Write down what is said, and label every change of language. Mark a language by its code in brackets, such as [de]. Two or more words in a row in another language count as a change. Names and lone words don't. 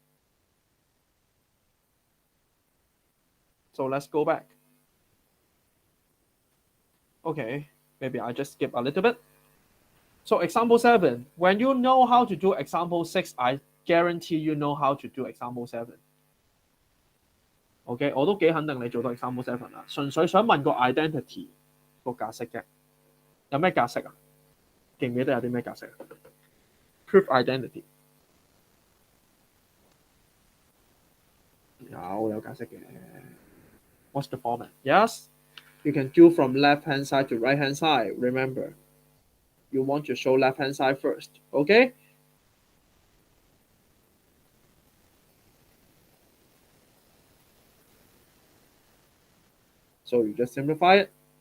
[en] So let's go back. Okay, maybe I just skip a little bit. So example 7, when you know how to do example 6, I guarantee you know how to do example 7. [yue] OK， 我都幾肯定你做到 example 7啦，純粹想問個 identity 個格式嘅，有咩格式啊？記唔記得有啲咩格式啊 ？ [en] Proof identity [yue] 有格式嘅。 [en] What's the format? Yes, you can do from left hand side to right hand side. Remember, you want to show left hand side first. OK? So you just simplify it.